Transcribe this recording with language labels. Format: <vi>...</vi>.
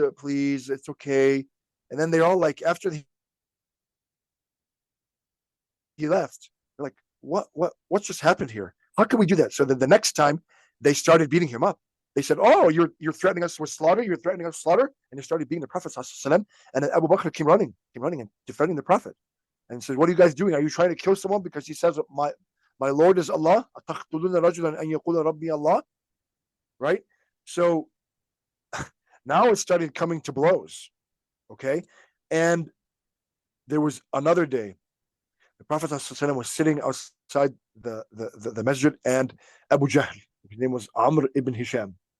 <en>Please, it's okay." And then they're all like, after he left, they're like, what just happened here? How can we do that? So then the next time they started beating him up. They said, "Oh, you're threatening us with slaughter. You're threatening us with slaughter," and they started beating the Prophet ﷺ. And then Abu Bakr came running and defending the Prophet, and said, "What are you guys doing? Are you trying to kill someone because he says my Lord is Allah?</en> <ar>أَتَقْتُلُونَ رَجُلًا أَنْ يَقُولَ رَبِّي Allah?"</ar> <en>Right? So now it started coming to blows. Okay, and there was another day. The Prophet ﷺ was sitting outside the masjid, and Abu Jahl, his name was Amr ibn Hisham.</en>